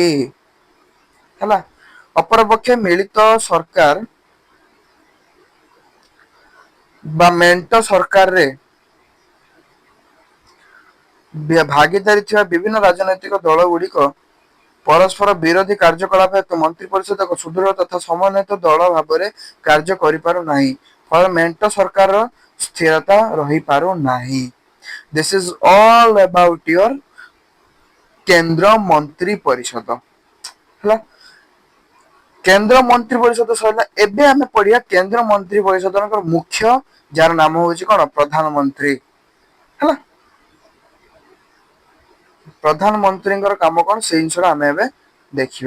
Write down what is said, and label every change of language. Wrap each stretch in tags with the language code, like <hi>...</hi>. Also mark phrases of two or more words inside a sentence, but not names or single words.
<or>ହେଲା, ଅପରପକ୍ଷେ ମିଳିତ ସରକାର ବା ମେଣ୍ଟ ସରକାରରେ ଭାଗିଦାରୀ ଥିବା ବିଭିନ୍ନ ରାଜନୈତିକ ଦଳ ଗୁଡିକ ପରସ୍ପର ବିରୋଧୀ କାର୍ଯ୍ୟକଳାପ ହେତୁ ମନ୍ତ୍ରୀ ପରିଷଦ ଏକ ସୁଦୃଢ ତଥା ସମନ୍ୱିତ ଦଳ ଭାବରେ କାର୍ଯ୍ୟ କରିପାରୁନାହିଁ। ଫଳରେ ମେଣ୍ଟ ସରକାରର ସ୍ଥିରତା ରହିପାରୁନାହିଁ।</or> <en>This is all about your</en> <or>କେନ୍ଦ୍ର ମନ୍ତ୍ରୀ ପରିଷଦ। ହେଲା, କେନ୍ଦ୍ର ମନ୍ତ୍ରୀ ପରିଷଦ ସରିଲା। ଏବେ ଆମେ ପଢିବା କେନ୍ଦ୍ର ମନ୍ତ୍ରୀ ପରିଷଦର ମୁଖ୍ୟ, ଯାହାର ନାମ ହଉଛି କଣ? ପ୍ରଧାନମନ୍ତ୍ରୀ। ହେଲା, ପ୍ରଧାନମନ୍ତ୍ରୀଙ୍କର କାମ କଣ ସେଇ ଜିନିଷଟା ଆମେ ଏବେ ଦେଖିବା।</or>